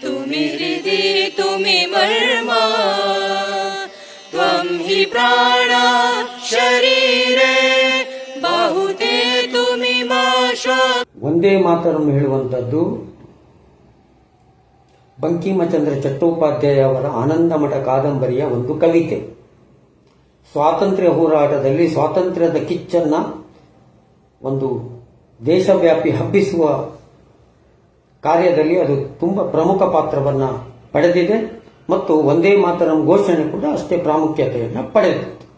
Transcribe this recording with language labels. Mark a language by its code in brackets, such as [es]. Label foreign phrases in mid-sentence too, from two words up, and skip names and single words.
[bn] হৃদি তুমি মর্মা ত্বং হি প্রাণা শরীরে বাহুতে তুমি মা শ্বাস. [kn] ಒಂದೇ ಮಾತರಂ ಹೇಳುವಂಥದ್ದು ಬಂಕಿಮಚಂದ್ರ ಚಟ್ಟೋಪಾಧ್ಯಾಯ ಅವರ ಆನಂದಮಠ ಕಾದಂಬರಿಯ ಒಂದು ಕವಿತೆ. ಸ್ವಾತಂತ್ರ್ಯ ಹೋರಾಟದಲ್ಲಿ ಸ್ವಾತಂತ್ರ್ಯದ ಕಿಚ್ಚನ್ನ ಒಂದು ದೇಶವ್ಯಾಪಿ ಹಬ್ಬಿಸುವ ಕಾರ್ಯದಲ್ಲಿ ಅದು ತುಂಬ ಪ್ರಮುಖ ಪಾತ್ರವನ್ನು ಪಡೆದಿದೆ ಮತ್ತು ಒಂದೇ ಮಾತರಂ ಘೋಷಣೆ ಕೂಡ ಅಷ್ಟೇ ಪ್ರಾಮುಖ್ಯತೆಯನ್ನು ಪಡೆದಿದೆ.